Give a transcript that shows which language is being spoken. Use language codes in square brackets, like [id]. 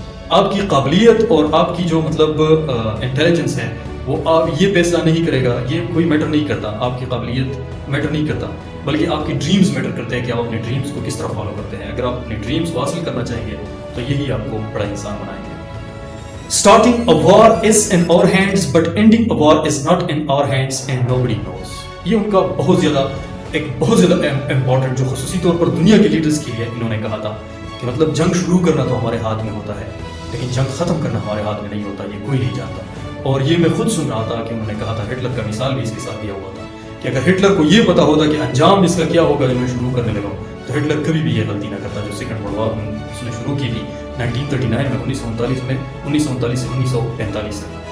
[ur] آپ کی قابلیت اور آپ کی جو انٹیلیجنس ہے وہ آپ یہ فیصلہ نہیں کرے گا, یہ کوئی میٹر نہیں کرتا. آپ کی قابلیت میٹر نہیں کرتا بلکہ آپ کی ڈریمز میٹر کرتے ہیں کہ آپ اپنے ڈریمز کو کس طرح فالو کرتے ہیں. اگر آپ اپنے ڈریمز کو حاصل کرنا چاہیں گے تو یہی آپ کو بڑا انسان بنائیں گے. [en] Starting a war is in our hands but ending a war is not in our hands and nobody knows. [ur] یہ ان کا بہت زیادہ امپورٹنٹ جو خصوصی طور پر دنیا کے لیڈرز کے لیے انہوں نے کہا تھا کہ مطلب جنگ شروع کرنا تو ہمارے ہاتھ میں ہوتا ہے لیکن جنگ ختم کرنا ہمارے ہاتھ میں نہیں ہوتا, یہ کوئی نہیں جانتا. اور یہ میں خود سن رہا تھا کہ انہوں نے کہا تھا, ہٹلر کا مثال بھی اس کے ساتھ دیا ہوا تھا کہ اگر ہٹلر کو یہ پتا ہوتا کہ انجام اس کا کیا ہوگا جب میں شروع کرنے لگا تو ہٹلر کبھی بھی یہ غلطی نہ کرتا جو سیکنڈ ورلڈ وار اس نے شروع کی تھی 1939 میں 1939 سے 1945 تک.